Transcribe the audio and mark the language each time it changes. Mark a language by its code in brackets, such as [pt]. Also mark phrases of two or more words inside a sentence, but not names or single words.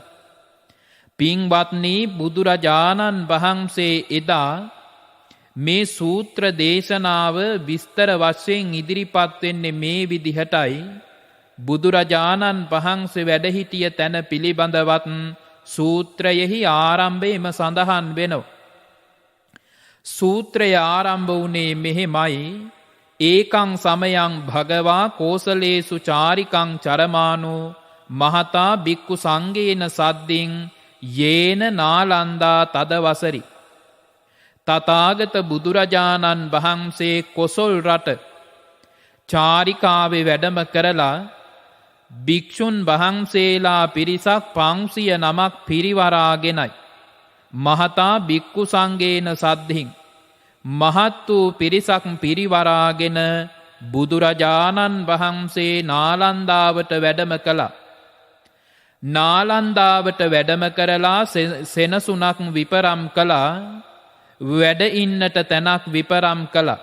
[si] පින්වත්නි, බුදුරජාණන් වහන්සේ එදා මේ සූත්‍ර දේශනාව විස්තර වශයෙන් ඉදිරිපත් වෙන්නේ මේ විදිහටයි. බුදුරජාණන් වහන්සේ වැඩ සිටිය තැන පිළිබඳවත් සූත්‍රයෙහි ආරම්භයේම සඳහන් වෙනවා. සූත්‍රය ආරම්භ වුණේ මෙහෙමයි. [pi] ඒකං සමයං භගවා කෝසලේසු චාරිකං චරමානෝ මහතා බික්කු සංඝේන සද්දින් යේන නාලන්දා තදවසරි. [si] තථාගත බුදුරජාණන් වහන්සේ කොසල් රට චාරිකාවේ වැඩම කරලා භික්ෂුන් වහන්සේලා පිරිසක් 500 නමක් පිරිවරාගෙනයි. [pi] මහතා බික්කු සංඝේන සද්ධින් [si] මහත් වූ පිරිසක් පිරිවරාගෙන බුදුරජාණන් වහන්සේ නාලන්දාවට වැඩම කළා. නාලන්දාවට වැඩම කරලා සෙනසුනක් විපරම් කළා. වැඩ ඉන්නට තැනක් විපරම් කළා.